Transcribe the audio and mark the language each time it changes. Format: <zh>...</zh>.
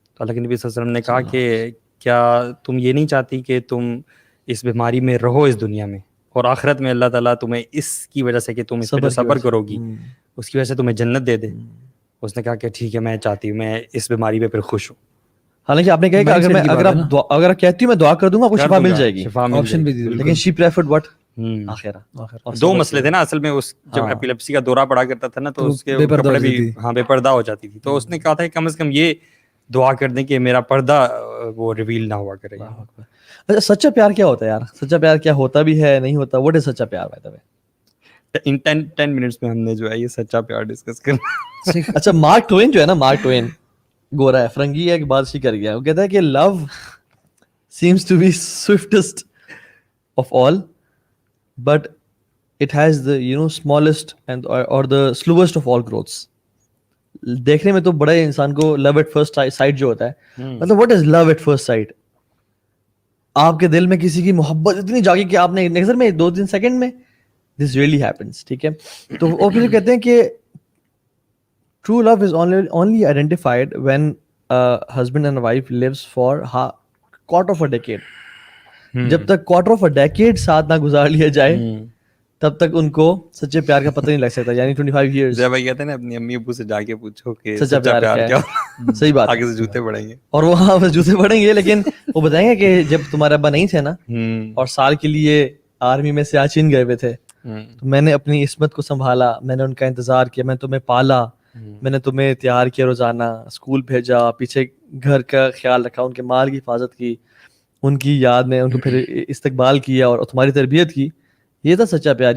<ur>تو اللہ کے نبی صلی اللہ علیہ وسلم نے کہا کہ کیا تم یہ نہیں چاہتی کہ تم اس بیماری میں رہو اس دنیا میں, اور آخرت میں اللہ تعالیٰ تمہیں اس کی وجہ سے کہ تم اس پہ صبر کرو گی اس کی وجہ سے تمہیں جنت دے دے. اس نے کہا کہ ٹھیک ہے میں چاہتی ہوں, میں اس بیماری پہ پھر خوش ہوں. حالانکہ آپ نے کہا کہ اگر آپ کہتی ہوں میں دعا کر دوں گا آپ کو شفا مل جائے گی, آپشن بھی دی, لیکن</ur> <en>she preferred what آخرہ.</en> <ur>دو مسئلے تھے نا اصل میں, اس جب ایپیلیپسی کا دورہ پڑا کرتا تھا نا تو اس کے کپڑے بھی بے پردہ ہو جاتی تھی, تو اس نے کہا تھا کہ کم از کم یہ دعا کر دیں کہ میرا پردہ وہ ریویل نہ ہوا کرے. اچھا سچا پیار کیا ہوتا ہے یار, سچا پیار کیا ہوتا بھی ہے نہیں ہوتا,</ur> <en>what is</en> <ur>سچا پیار</ur> <en>by the way؟</en> <ur>In 10 minutes میں ہم نے جو ہے یہ سچا پیار ڈسکس کرنا. اچھا مارک ٹوین جو ہے نا, مارک ٹوین گورا ہے, فرنگی ہے, ایک بات سی کر گیا, وہ کہتا ہے کہ</ur> <en>Love seems to be swiftest of all but it has the you know smallest and اور the slowest of all growths.</en> <ur>دیکھنے میں تو بڑے انسان کو لو ایٹ فرسٹ سائٹ جو ہوتا ہے, مطلب</ur> <en>What is love at first sight?</en> <ur>آپ کے دل میں کسی کی محبت اتنی جاگی کہ آپ نے نظر میں 2-3 سیکنڈ میں</ur> <en>this really happens,</en> <ur>ٹھیک ہے. تو وہ پھر کہتے ہیں کہ</ur> <en>True love is only identified when a husband and wife lives for quarter of a decade.</en> <ur>جب تک</ur> <en>quarter of a decade</en> <ur>ساتھ نہ گزار لیا جائے تب تک ان کو سچے پیار کا پتہ نہیں لگ سکتا, یعنی 25 years. جب بھائی کہتے ہیں نا اپنی امی ابو سے جا کے پوچھو کہ سچا پیار کیا ہے, صحیح بات, آگے سے جوتے پڑیں گے, اور وہاں بس جوتے پڑیں گے, لیکن وہ بتائیں گے کہ جب تمہارے ابا نہیں تھے نا اور سال کے لیے آرمی میں سیاچن گئے ہوئے تھے, تو میں نے اپنی عصمت کو سنبھالا, میں نے ان کا انتظار کیا, میں تمہیں پالا, میں نے تمہیں تیار کیا, روزانہ اسکول بھیجا, پیچھے گھر کا خیال رکھا, ان کے مال کی حفاظت کی, ان کی یاد میں ان کو پھر استقبال کیا اور تمہاری تربیت کی. یہ تھا سچا پیار.</ur>